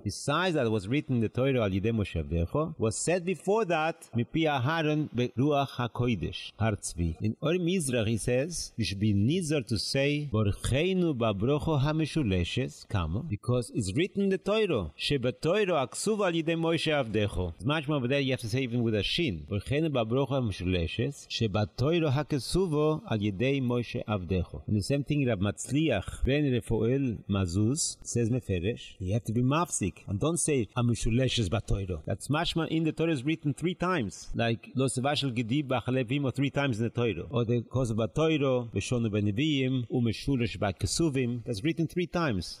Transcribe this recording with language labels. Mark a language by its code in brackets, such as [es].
[en] Besides that it was written in the Torah [he] al yidei Moshe Avdecho, [en] was said before that [he] mipi Aharon beruach hakodesh. [en] Hartzvi. In Or Mizrach he says you should be nizar to say [he] ברכנו בברכה המשולשת, [en] kama, because it's written in the Torah [he] שבתורה הכתובה על ידי משה עבדך. [en] It's much more over there you have to say even with a shin. [he] ברכנו בברכה המשולשת שבתורה הכתובה על ידי משה עבדך. [en] And the same thing Rav Matzliach ben Refuel Mazuz says meferesh, you have to be mafsik and don't say [he] המשולשת בתורה. [en] That's much more in the Torah is written three times, like [he] lo sevashel gedi b'achalevim [en] or three times in the Torah, or the cause of Torah [he] b'shonu b'neviim u'meshulesh b'kesuvim, [en] that's written three times.